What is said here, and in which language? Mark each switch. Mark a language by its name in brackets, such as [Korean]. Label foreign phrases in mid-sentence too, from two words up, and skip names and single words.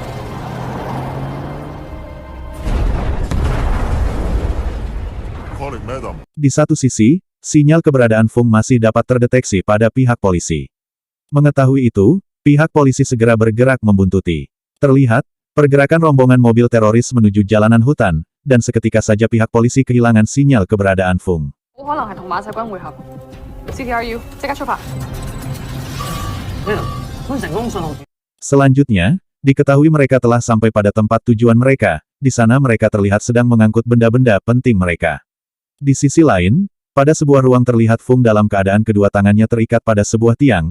[Indonesian] Di satu sisi, sinyal keberadaan Fung masih dapat terdeteksi pada pihak polisi. Mengetahui itu, pihak polisi segera bergerak membuntuti. Terlihat, pergerakan rombongan mobil teroris menuju jalanan hutan, dan seketika saja pihak polisi kehilangan sinyal keberadaan Fung. [Cantonese] 好可能係同馬世軍會合。CTRU，即刻出發。 [Indonesian] Selanjutnya, diketahui mereka telah sampai pada tempat tujuan mereka. Di sana mereka terlihat sedang mengangkut benda-benda penting mereka. Di sisi lain, pada sebuah ruang terlihat Fung dalam keadaan kedua tangannya terikat pada sebuah tiang.